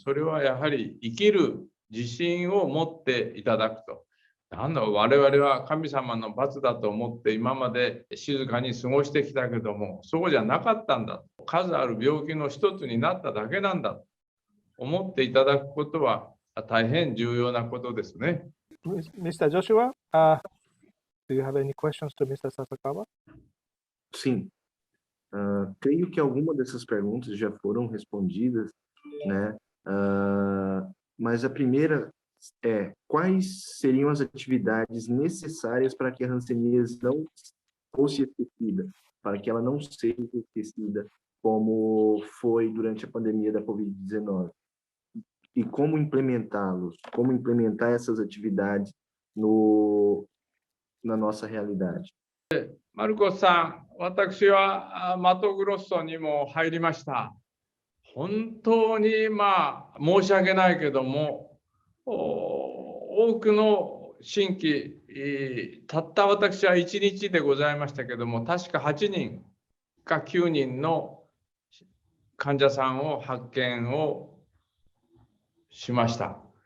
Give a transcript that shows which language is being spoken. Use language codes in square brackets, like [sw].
[ja] それはやはり生きる自信を持っていただくと。我々は神様の罰だと思って今まで静かに過ごしてきたけども、そうじゃなかったんだ。数ある病気の一つになっただけなんだと思っていただくことは大変重要なことですね。 [en] Mr. Joshua, do you have any questions to Mr. Sasakawa? [pt] Sim. Creio que algumas dessas perguntas já foram respondidas, né? Mas a primeira é: quais seriam as atividades necessárias para que a hanseníase não fosse esquecida, para que ela não seja esquecida como foi durante a pandemia da Covid-19? E como implementá-los, como implementar essas atividades na nossa realidade. [ja] マルコさん、私はマトグロッソにも入りました。本当に申し訳ないけども、多くの新規、たった私は1日でございましたけども、確か8人か9人の患者さんを発見をしました。